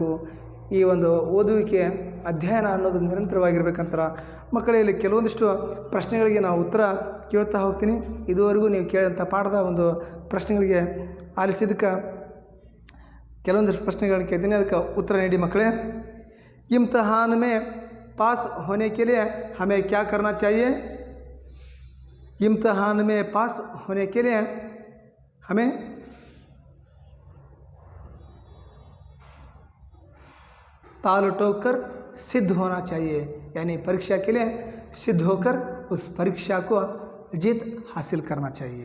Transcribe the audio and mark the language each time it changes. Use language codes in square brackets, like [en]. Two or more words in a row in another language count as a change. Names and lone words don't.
[kn] ಈ ಒಂದು ಓದುವಿಕೆ, ಅಧ್ಯಯನ ಅನ್ನೋದು ನಿರಂತರವಾಗಿರ್ಬೇಕಂತಾರೆ. ಮಕ್ಕಳಲ್ಲಿ ಕೆಲವೊಂದಿಷ್ಟು ಪ್ರಶ್ನೆಗಳಿಗೆ ನಾವು ಉತ್ತರ ಕೇಳ್ತಾ ಹೋಗ್ತೀನಿ. ಇದುವರೆಗೂ ನೀವು ಕೇಳಿದಂಥ ಪಾಠದ ಒಂದು ಪ್ರಶ್ನೆಗಳಿಗೆ ಆಲಿಸಿದ್ದಕ್ಕೆ ಕೆಲವೊಂದಿಷ್ಟು ಪ್ರಶ್ನೆಗಳನ್ನ ಕೇಳ್ತೀನಿ, ಅದಕ್ಕೆ ಉತ್ತರ ನೀಡಿ ಮಕ್ಕಳೇ. [hi] इम्तिहान में पास होने के लिए हमें क्या करना चाहिए? इम्तिहान में पास होने के लिए हमें ताल ठोकर सिद्ध होना चाहिए, यानी परीक्षा के लिए सिद्ध होकर उस परीक्षा को जीत हासिल करना चाहिए।